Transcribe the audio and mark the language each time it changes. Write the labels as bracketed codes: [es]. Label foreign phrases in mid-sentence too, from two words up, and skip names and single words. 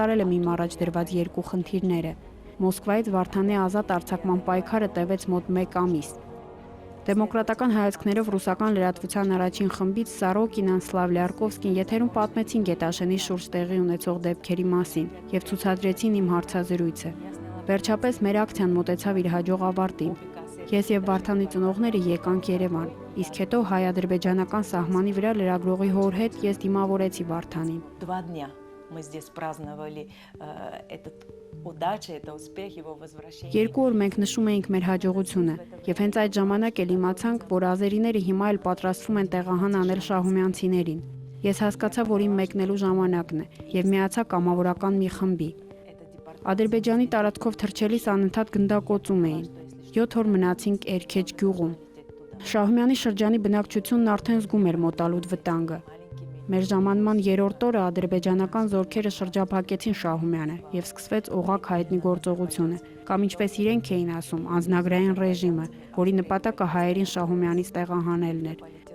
[hy] եմ իմ առաջ դրված երկու խնդիրները։ Մոսկվայից Վարդանի ազատ արձակման պայքարը տևեց մոտ 1 ամիս։ Դեմոկրատական հայացքներով ռուսական լրատվության առաջին խմբից Սարոկինն, Սլավլյարկովսկին եթերում պատմեցին Գետաշենի շուրջ տեղի ունեցող դեպքերի մասին եւ ցուցադրեցին իմ հարցազրույցը։ Վերջապես մեր ակցիան մոտեցավ իր հաջող ավարտին։ Ես եւ Վարդանի ծնողները եկանք Երևան, իսկ հետո հայ-ադրբեջանական սահմանի վրա լրագրողի հոր հետ ես դիմավորեցի Վարդանին։ [ru] 2 дня мы здесь праздновали этот удача, это успех его возвращения. [hy] Երկու օր մենք նշում էինք մեր հաջողությունը, եւ հենց այդ ժամանակ էլ իմացանք, որ ազերիները հիմա էլ պատրաստվում են տեղահան անել շահումյանցիներին։ Ես հասկացա, որ իմ մեկնելու ժամանակն է եւ միացա կամավորական մի խմբի։ Ադրբեջանի տարածքով թռչելիս անընդհատ գնդակոծում էին։ 7 օր մնացինք Էրքեջ գյուղում։ Շահումյանի շրջանի բնակչությունն արդեն զգում էր մոտալուտ վտանգը։ Մեր ժամանման 3-րդ օրը ադրբեջանական զորքերը շրջափակեցին Շահումյանը եւ սկսվեց օղակ հայտնի գործողությունը, կամ ինչպես իրենք էին ասում, անձնագրային ռեժիմը, որի նպատակը հայերին Շահումյանից տեղահանելն էր։